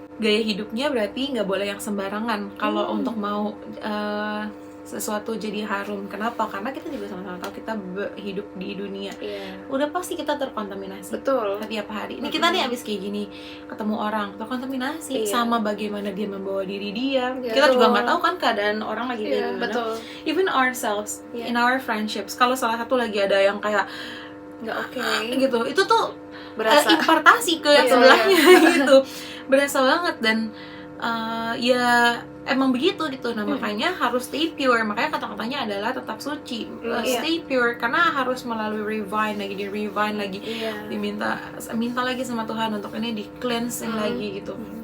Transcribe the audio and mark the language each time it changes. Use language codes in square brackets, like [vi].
[id] Gaya hidupnya berarti nggak boleh yang sembarangan kalau untuk mau sesuatu jadi harum. Kenapa? Karena kita juga sama-sama tahu kita hidup di dunia. Udah pasti kita terkontaminasi. Setiap hari. Ini kita nih abis kayak gini ketemu orang terkontaminasi sama bagaimana dia membawa diri dia. Kita juga nggak tahu kan keadaan orang lagi kayak gimana. [en] Even ourselves in our friendships. [id] Kalau salah satu lagi ada yang kayak nggak oke gitu, itu tuh berasa impartasi ke yang sebelahnya gitu. Berasa banget. Dan ya emang begitu gitu. Nah makanya harus [en] stay pure. [id] Makanya kata-katanya adalah tetap suci, stay pure, karena harus melalui refine lagi, minta lagi sama Tuhan untuk ini di cleansing lagi gitu.